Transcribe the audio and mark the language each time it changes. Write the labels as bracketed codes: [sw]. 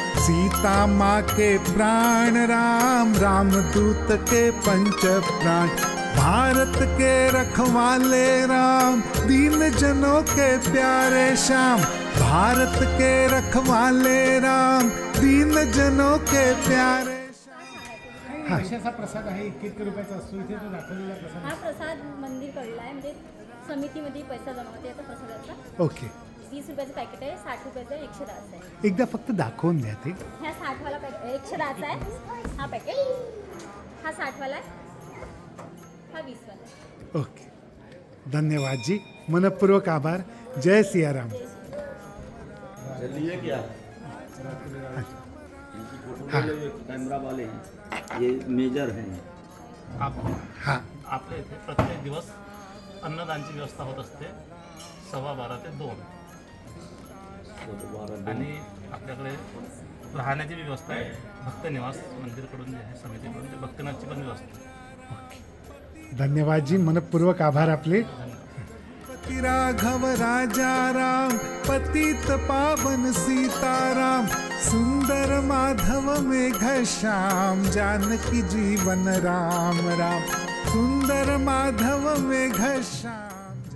[hi] सीता माँ के प्राण राम, रामदूत के पंच प्राण। भारत के रखवाले राम, दीन जनों के प्यारे श्याम। भारत के रखवाले राम, दीन जनों के प्यारे श्याम। [mr] कशाचा प्रसाद आहे, किती रुपयाचा असतो इथे तो दाखवलेला प्रसाद? हा प्रसाद मंदिर कडला आहे, म्हणजे समितीमध्ये पैसा जमा होते याचा प्रसादाचा. ओके. 20 रुपयाचं पॅकेट आहे, 60 रुपयाचं आहे, 110 आहे. एकदा फक्त दाखवून द्या ते. ह्या 60 वाला पॅकेट 110 आहे हा पॅकेट. हा 60 वाला आहे, हा 20 वाला आहे. ओके, धन्यवाद जी, मनपूर्वक आभार. जय सिया राम. हाँ [hi] कैमरा वाले हैं, ये मेजर हैं. हाँ [mr] आपल्या इथे प्रत्येक दिवस अन्नदानची व्यवस्था होत असते 12:15 ते 2. आणि आपल्याकडे राहण्याची व्यवस्था आहे. भक्त निवास मंदिरकडून जे आहे समितीकडून ते भक्तनाथची पण व्यवस्था आहे. धन्यवाद जी, मनपूर्वक आभार आपले. [hi] राघव राजा राम, पतित पावन सीताराम। सुंदर माधव में घनश्याम, जानकी जीवन राम राम। सुंदर माधव में घनश्याम।